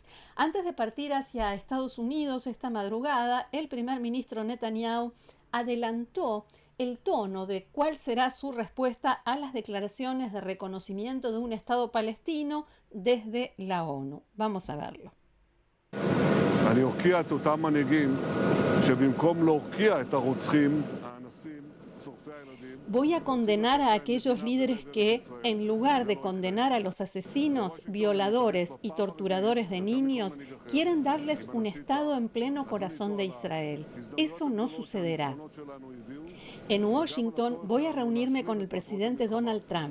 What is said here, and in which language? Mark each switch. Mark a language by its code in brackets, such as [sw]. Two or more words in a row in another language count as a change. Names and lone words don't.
[es] Antes de partir hacia Estados Unidos esta madrugada, el primer ministro Netanyahu adelantó el tono de cuál será su respuesta a las declaraciones de reconocimiento de un Estado palestino desde la ONU. Vamos a verlo. [he] אני אוקיע את אותם מנהיגים שבמקום להוקיע את הרוצחים, האנסים, שורפי הילדים. [es] Voy a condenar a aquellos líderes que, en lugar de condenar a los asesinos, violadores y torturadores de niños, quieren darles un Estado en pleno corazón de Israel. Eso no sucederá. En Washington voy a reunirme con el presidente Donald Trump.